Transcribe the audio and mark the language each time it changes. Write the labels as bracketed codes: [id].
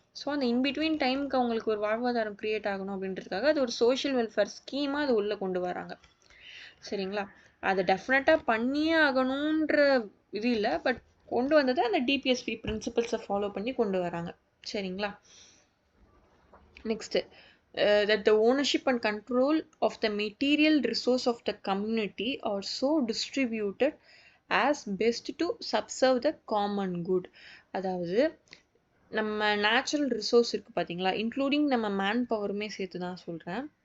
[ta] So அந்த in between டைமுக்கு அவங்களுக்கு ஒரு வாழ்வாதாரம் க்ரியேட் ஆகணும் அப்படின்றதுக்காக அது ஒரு சோஷியல் வெல்ஃபேர் ஸ்கீமாக அது உள்ளே கொண்டு வராங்க. சரிங்களா? அதை டெஃபினட்டாக பண்ணியே ஆகணுன்ற இது இல்லை, பட் கொண்டு வந்தது அந்த டிபிஎஸ்பி பிரின்சிபல்ஸை ஃபாலோ பண்ணி கொண்டு வராங்க. சரிங்களா? [en] Next, that the ownership and control of the material resource of the community are so distributed as best to subserve the common good. [ta] அதாவது நம்ம நேச்சுரல் ரிசோர்ஸ் இருக்குது பார்த்தீங்களா, இன்க்ளூடிங் நம்ம மேன் பவருமே சேர்த்து தான் சொல்கிறேன்.